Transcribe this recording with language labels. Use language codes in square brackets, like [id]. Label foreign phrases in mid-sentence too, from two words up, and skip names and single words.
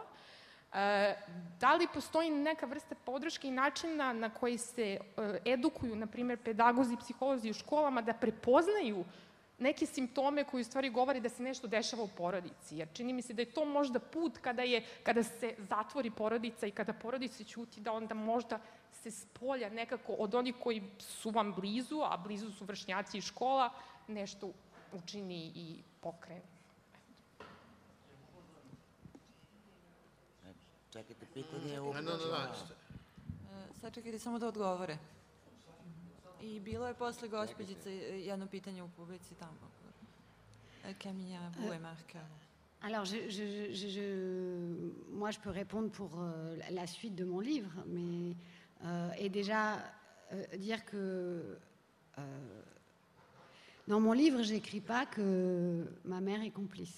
[sr] Da li postoji neka vrsta podrške i načina na koji se edukuju, na primjer, pedagozi i psiholozi u školama da prepoznaju neke simptome koji u stvari govori da se nešto dešava u porodici, jer čini mi se da je to možda put kada se zatvori porodica i kada porodica ćuti, da onda možda se spolja nekako od onih koji su vam blizu, a blizu su vršnjaci i škola, nešto učini i pokrene. Čekajte, pitanje je upućeno. Sad čekajte samo da odgovore. I bilo je posle gospođice jedno pitanje u publici tamo. Camilla Bouet-Marc. [fr] Alors, moi, je peux répondre pour la suite de mon livre, mais et déjà dire que dans mon livre, j'écris pas que ma mère est complice.